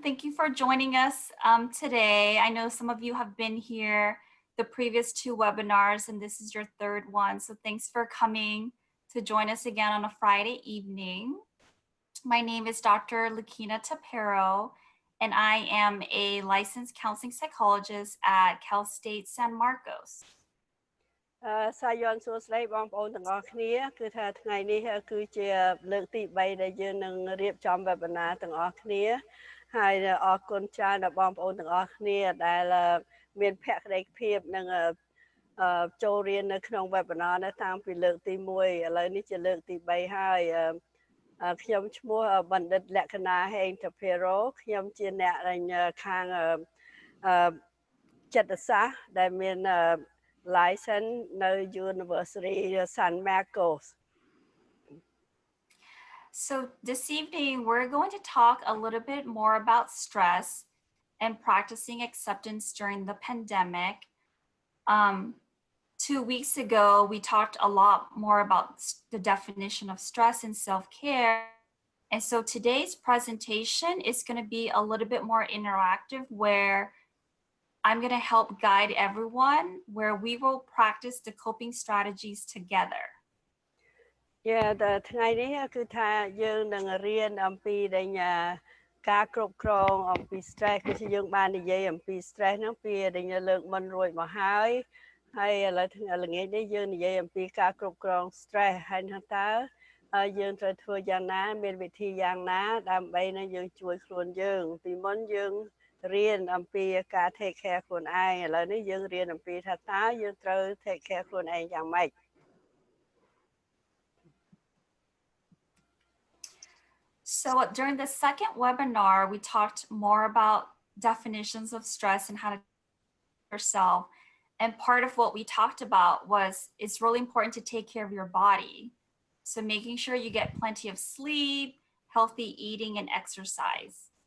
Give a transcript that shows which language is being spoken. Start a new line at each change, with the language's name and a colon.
English: Thank you for joining us today. I know some of you have been here the previous 2 webinars, and this is your 3rd one. So thanks for coming to join us again on a Friday evening. My name is Dr. Leakhena Tappero, and I am a licensed counseling psychologist at Cal State San Marcos.
Khmer: សាយ័ន្តសួស្តីបងប្អូនទាំងអស់គ្នាគឺថាថ្ងៃនេះគឺជាលើកទី3ដែលយើងនឹងរៀបចំ webinar ទាំងអស់គ្នាហើយអរគុណច្រើនដល់បងប្អូនទាំងអស់គ្នាដែលមានភក្ដីភាពនិង ចូលរៀននៅក្នុង webinar នេះតាំងពីលើកទី1ឥឡូវនេះជាលើកទី3ហើយខ្ញុំឈ្មោះបណ្ឌិតលក្ខណា Heng Tappero ខ្ញុំជាអ្នកខាងចិត្តសាស្ត្រដែលមាន license នៅ University San Marcos.
English: So this evening, we're going to talk a little bit more about stress and practicing acceptance during the pandemic. 2 weeks ago, we talked a lot more about the definition of stress and self-care. And so today's presentation is going to be a little bit more interactive where I'm going to help guide everyone where we will practice the coping strategies together.
Khmer: Yeah, ថ្ងៃនេះគឺថាយើងនឹងរៀនអំពីការគ្រប់គ្រងអំពី stress គឺយើងបាននិយាយអំពី stress ហ្នឹងពីលើកមុនរួចមកហើយឥឡូវល្ងាចនេះយើងនិយាយអំពីការគ្រប់គ្រង stress ហើយតើយើងត្រូវធ្វើយ៉ាងណាមានវិធីយ៉ាងណាដើម្បីនឹងយើងជួយខ្លួនយើងពីមុនយើងរៀនអំពីការ
English: take care
Khmer: ខ្លួនឯងឥឡូវនេះយើងរៀនអំពីថាតើយើងត្រូវ take care ខ្លួនឯងយ៉ាងម៉េច
English: So during the second webinar, we talked more about definitions of stress and how to yourself. And part of what we talked about was it's really important to take care of your body. So making sure you get plenty of sleep, healthy eating, and exercise.